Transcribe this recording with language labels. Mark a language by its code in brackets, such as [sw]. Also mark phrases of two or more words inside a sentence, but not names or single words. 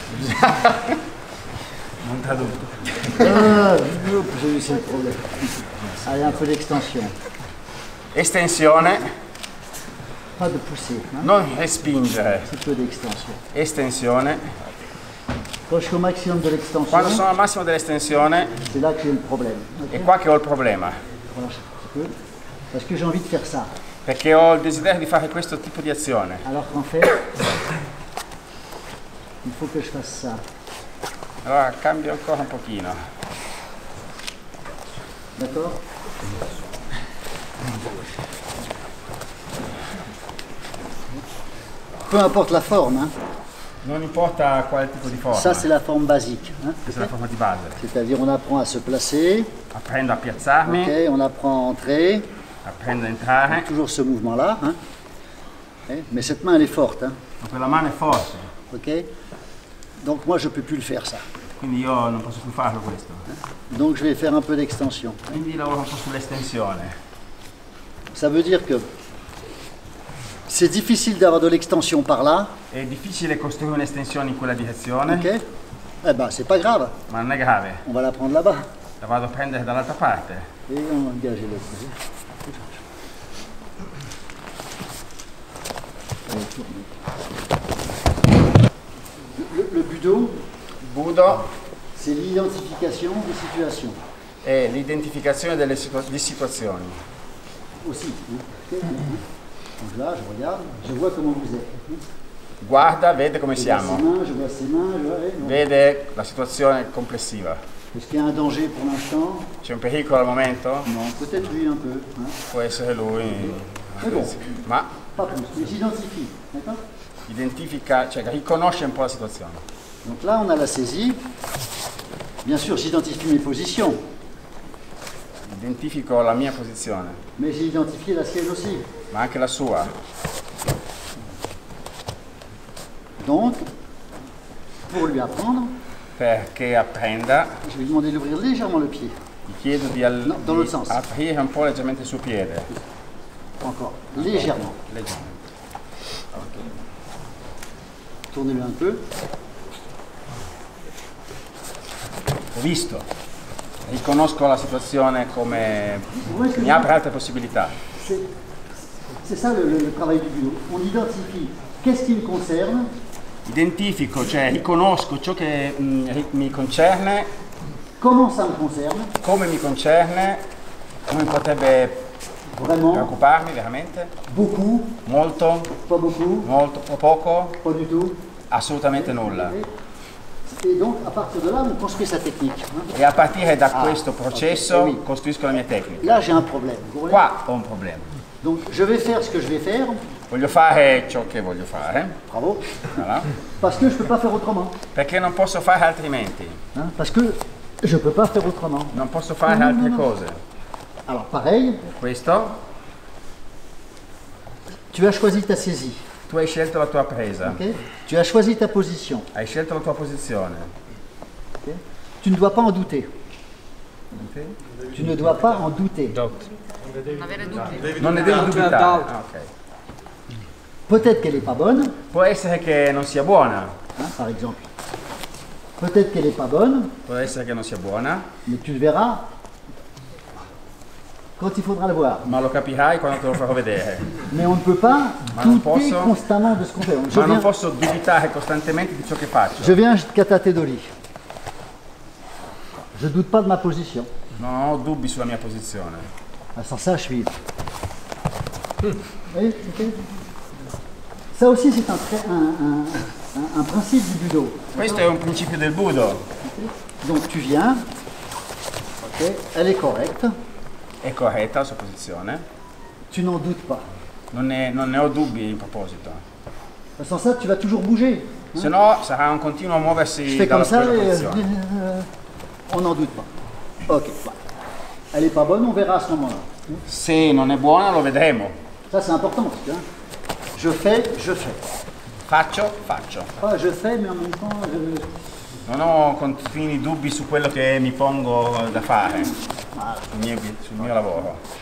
[it] Non tradotto. [fr] C'est le problème. Allez, un peu d'extension. [it] Estensione, [fr] Pas de poussée. Hein. [it] non respingere. [fr] Un peu d'extension. [it] Estensione. [fr] Quand je suis au maximum de l'extension, [it] Quando sono al massimo dell'estensione [fr] c'est là que j'ai le problème. [it] è Okay. qua che ho il problema. [fr] Relâche un petit peu. Parce que j'ai envie de faire ça. [it] Perché ho il desiderio di fare questo tipo di azione. [fr] Alors qu'en fait, il faut que je fasse ça. [it] Allora cambio ancora un pochino. [fr] D'accord? Peu importe la forme, hein. [it] Non importa quale tipo di forma. [fr] Ça c'est la forme basique. Hein. [it] Questa è la forma di base. [fr] C'est-à-dire on apprend à se placer, [it] Apprendo a piazzarmi, [fr] okay, on apprend à entrer, [it] apprendo a entrare. [fr] toujours ce mouvement-là. Hein. Okay. Mais cette main elle est forte. Hein. [it] Ma quella mano è forte, Okay. [fr] Donc moi je ne peux plus le faire ça. [it] quindi io non posso più farlo questo. [fr] Donc je vais faire un peu d'extension. [it] Quindi lavoro un po' sull'estensione. [fr] Ça veut dire que c'est difficile d'avoir de l'extension par là. [it] È difficile costruire un'estensione in quella direzione, [fr] Ok. Eh ben c'est pas grave. [it] ma non è grave. [fr] On va la prendre là-bas. [it] La vado a prendere dall'altra parte. [fr] Et on va engager l'autre. Allez, tournez. Le budo, [it] Budo [fr] c'est l'identification des situations. [it] è l'identificazione di situazioni. [fr] Aussi. Ok. Donc là, je regarde, je vois comment vous êtes. [it] Guarda, vede come [fr] Je vois ses [it] siamo, [fr] mains, je vois ses mains, je vois... non. [it] vede la situazione complessiva. [fr] Est-ce qu'il y a un danger pour l'instant? [it] C'è un pericolo al momento? [fr] Non, peut-être lui un peu. Hein. [it] Può essere lui, [fr] Mais bon, [it] ma [fr] pas plus. Mais j'identifie. D'accord? [it] identifica, cioè riconosce un po' la situazione. [fr] Donc là, on a la saisie. Bien sûr, j'identifie mes positions, [it] Identifico la mia posizione, [fr] mais j'ai identifié la sienne aussi. [it] ma anche la sua. [fr] Donc, pour lui apprendre, [it] Perché apprenda, [fr] je vais lui demander d'ouvrir légèrement le pied. [it] gli chiedo di, No, [fr] dans l'autre sens. [it] aprire un po' leggermente il suo piede. [fr] Encore. Légèrement. [it] Leggermente. [fr] Tournez-le un peu. [it] Ho visto, riconosco la situazione come mi apre altre possibilità. [fr] C'est ça le travail du bureau. On identifie qu'est-ce qui me concerne, [it] Identifico, cioè riconosco ciò che mi concerne, [fr] comment ça me concerne, [it] come mi concerne, come potrebbe [fr] vraiment, [it] preoccuparmi veramente, [fr] beaucoup, [it] molto, [fr] pas beaucoup, [it] molto o poco, [fr] pas du tout. [it] assolutamente nulla. [fr] Et donc, à partir de là, on construit sa technique. Hein. [it] E a partire da questo processo [fr] ok, oui. [it] costruisco la mia tecnica. [fr] Là, j'ai un problème. Vous voyez? [it] Qua ho un problema. [fr] Donc, je vais faire ce que je vais faire. [it] Voglio fare ciò che voglio fare, [fr] Bravo. voilà, Parce que je ne peux pas faire autrement. [it] perché non posso fare altrimenti, [fr] Hein, parce que je ne peux pas faire autrement. [it] non posso fare altre cose. [fr] Alors, pareil, [it] Questo, [fr] tu as choisi ta saisie. [it] tu hai scelto la tua presa, [fr] Ok. Tu as choisi ta position. [it] hai scelto la tua posizione. [fr] Ok. Tu ne dois pas en douter. Tu ne dois pas en douter. [it] Non ne devi dubitare. [fr] Ah, ok. Peut-être qu'elle n'est pas bonne, [it] Può essere che non sia buona, [fr] hein, par exemple. Peut-être qu'elle n'est pas bonne, [it] può essere che non sia buona, [fr] mais tu le verras quand il faudra le voir. [it] ma lo capirai quando te lo farò vedere. [fr] Mais on ne peut pas [it] Ma non [fr] douter [it] posso- [fr] constamment de ce qu'on fait. [it] Ma non posso dubitare costantemente di ciò che faccio. [fr] Je viens jusqu'à ta Tedoli. Je ne doute pas de ma position. [it] Non ho dubbi sulla mia posizione. [fr] Ah, sans ça, je suis. Oui, ok. Ça aussi, c'est un principe du budo. [it] Questo è un principio del Budo. [fr] Donc tu viens, ok, elle est correcte, [it] È corretta la sua posizione. [fr] tu n'en doutes pas. [it] Non ne ho dubbi in proposito. [fr] Sans ça, tu vas toujours bouger. [it] Se no sarà un continuo [fr] Je [it] muoversi [fr] fais comme [it] dalla [fr] ça, [it] quella [fr] et, [it] posizione. [fr] on n'en doute pas. Ok, bah. Elle n'est pas bonne, on verra à ce moment-là. [it] Se non è buona lo vedremo. [fr] Ça, c'est important. Parce que, hein, je fais. [it] Faccio, faccio. [fr] Pas je fais, mais en même temps, je... [it] Non ho continui dubbi su quello che mi pongo da fare, sul mio lavoro.